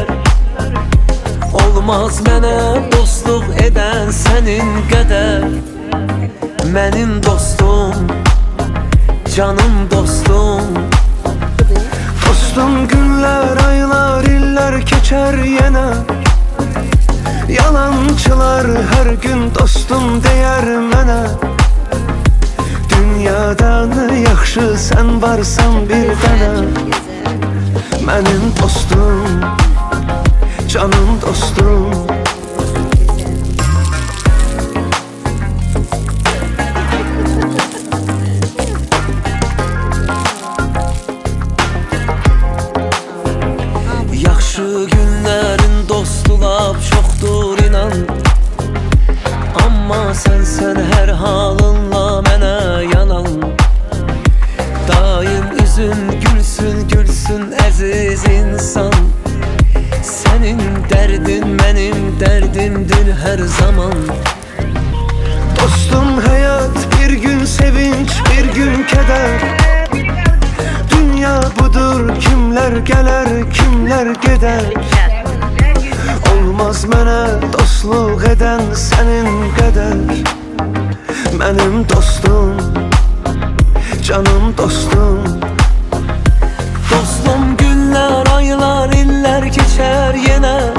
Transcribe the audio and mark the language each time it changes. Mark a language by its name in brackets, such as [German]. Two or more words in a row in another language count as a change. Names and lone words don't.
[Azerbaijani] Olmaz mənə dostluq eden senin qədər. Mənim dostum, canım dostum. [Turkish] Dostum günler, aylar, iller geçer yine. [Azerbaijani] Yalancılar her gün dostum deyər mənə. Dünyada ne yaxşı sen varsan bir dənə. Mənim dostum, canım dostum. Yaxşı günlerin dostlar çoxdur inan. Amma sən hər halınla mənə yanan. Daim üzün gülsün, gülsün əziz insan. [Turkish] Senin derdin benim derdimdir her zaman. Dostum hayat bir gün sevinç, bir gün keder. Dünya budur, kimler gelir, kimler gider. [Azerbaijani] Olmaz mənə dostluq edən sənin qədər. Mənim dostum, canım dostum. Dostum günlər, aylar, illər keçər yenə.